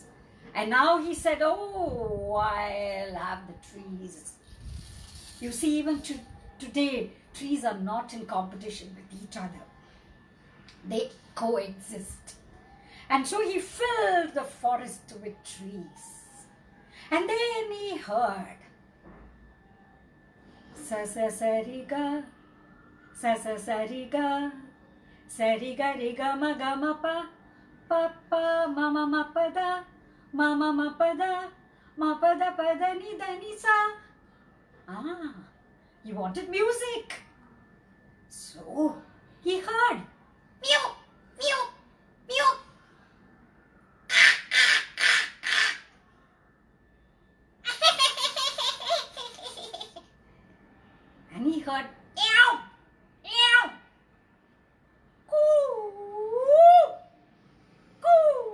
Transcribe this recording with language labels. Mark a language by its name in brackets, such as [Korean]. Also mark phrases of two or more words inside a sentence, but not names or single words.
[English] And now he said, oh, I'll have the trees. You see, even today, trees are not in competition with each other. They coexist. And so he filled the forest with trees. And then he heard sa sa sa ri ga, sa sa sa ri ga, sa ri ga ma pa, pa pa ma ma pa da, ma ma pa da ni da ni sa. Ah, he wanted music. So he heard meow, meow, meow. And he heard meow, meow, coo, coo.